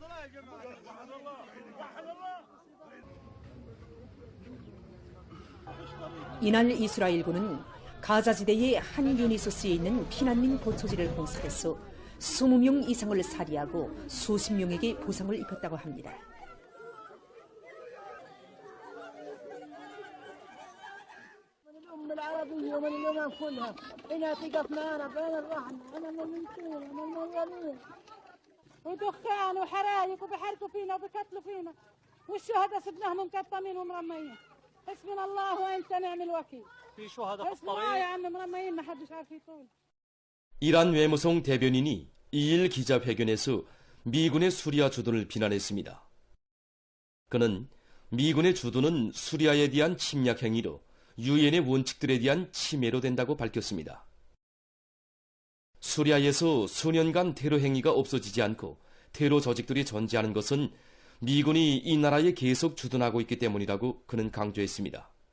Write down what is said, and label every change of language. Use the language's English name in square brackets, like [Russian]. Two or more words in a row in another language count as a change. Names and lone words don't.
[Korean] 이날 이스라엘군은 가자지대의 한 유니소스에 있는 피난민 보초지를 공습해서 20명 이상을 살해하고 수십 명에게 부상을 입혔다고 합니다. [Arabic] ودخان وحرايق وبحرقوا فينا وبكتلوا فينا والشهداء سبناهم مكتمين ومرميين حسبنا الله وانت نعم الوكيل في شهداء في حسبنا الله يا عم مرميين ما حدش عارف يطول. [Korean] 이란 외무성 대변인이 2일 기자회견에서 미군의 수리아 주둔을 비난했습니다. 그는 미군의 주둔은 수리아에 대한 침략 행위로 유엔의 원칙들에 대한 침해로 된다고 밝혔습니다. 수리아에서 수년간 테러 행위가 없어지지 않고 테러 조직들이 존재하는 것은 미군이 이 나라에 계속 주둔하고 있기 때문이라고 그는 강조했습니다.